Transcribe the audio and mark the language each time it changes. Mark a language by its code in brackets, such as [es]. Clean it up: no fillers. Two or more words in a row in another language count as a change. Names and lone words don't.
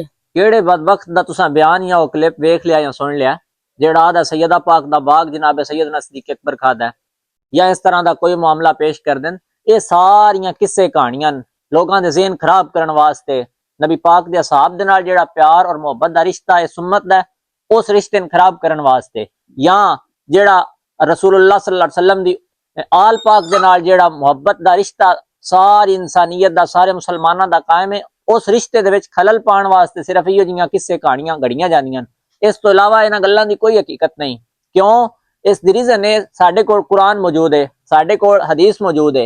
[pa] کیہڑے بدبخت دا تساں بیان یا او کلپ ویکھ لیا یا سن لیا جیہڑا آدا سیدہ پاک دا باغ جناب سیدنا صدیق اکبر کھادا ہے یا اس طرح دا کوئی معاملہ پیش کر دین? یہ ساریاں قصے کہانیاں لوکاں دے ذہن خراب کرن واسطے، نبی پاک دے اصحاب دے نال جیہڑا پیار اور محبت دا رشتہ ہے سنت دا اس رشتے نوں خراب کرن واسطے، یا جیہڑا [ar] رسول الله صلى الله عليه وسلم [pa] دی آل پاک دے نال جیہڑا محبت دا رشتہ ساری انسانیت دا سارے مسلماناں دا قائم ہے اس رشتے دے وچ خلل پاؤن واسطے صرف ایہو جیہیاں قصے کہانیاں گھڑیاں جاندیاں. اس تو علاوہ انہاں گلاں دی کوئی حقیقت نہیں. کیوں? اس دی ریزن ہے ساڈے کول قرآن موجود ہے، ساڈے کول حدیث موجود ہے.